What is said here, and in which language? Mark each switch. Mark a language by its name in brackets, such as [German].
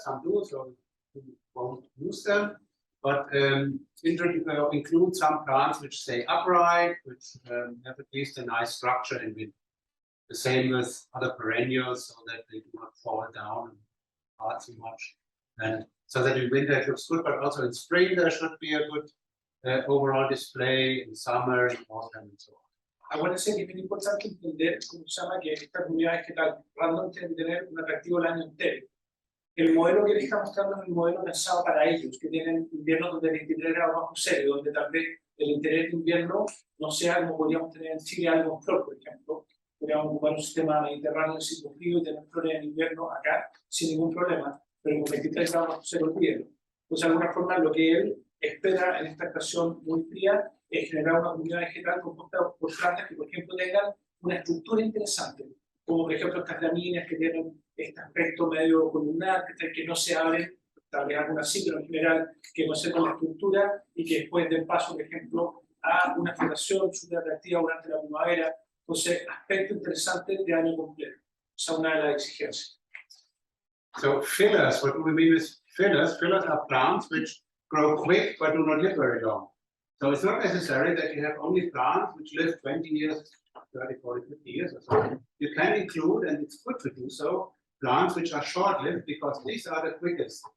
[English] Some do, so you won't use them. But include some plants which stay upright, which have at least a nice structure in winter. The same with other perennials, so that they do not fall down and apart too much. And so that in winter it looks good, but also in spring there should be a good overall display, in summer, in autumn, and so on. [Spanish] Acuérdense que es muy importante entender cómo se llama que esta comunidad vegetal random tiene que tener un atractivo el año entero. El modelo que les está mostrando es el modelo pensado para ellos, que tienen inviernos donde el 23 grados bajo cero, donde tal vez el interés de invierno no sea como podríamos tener en Chile algo flor, por ejemplo. Podríamos ocupar un sistema mediterráneo de ciclo frío y tener flores en invierno acá sin ningún problema, pero con 23 grados bajo cero olvídelo. Entonces, de alguna forma, lo que él espera en esta estación muy fría es generar una comunidad vegetal compuesta por plantas que, por ejemplo, tengan una estructura interesante, como por ejemplo estas gramíneas que tienen este aspecto medio columnar, que no se abren, tal vez algunas sí, pero en general que conservan la estructura y que después den paso, por ejemplo, a una floración súper atractiva durante la primavera. Entonces, aspecto interesante de año completo. Esa es una de las exigencias. [English] So fillers, what do we mean with fillers? Fillers are plants which grow quick but do not live very long. So it's not necessary that you have only plants which live 20 years, 30, 40, 50 years or so. You can include, and it's good to do so, plants which are short-lived because these are the quickest.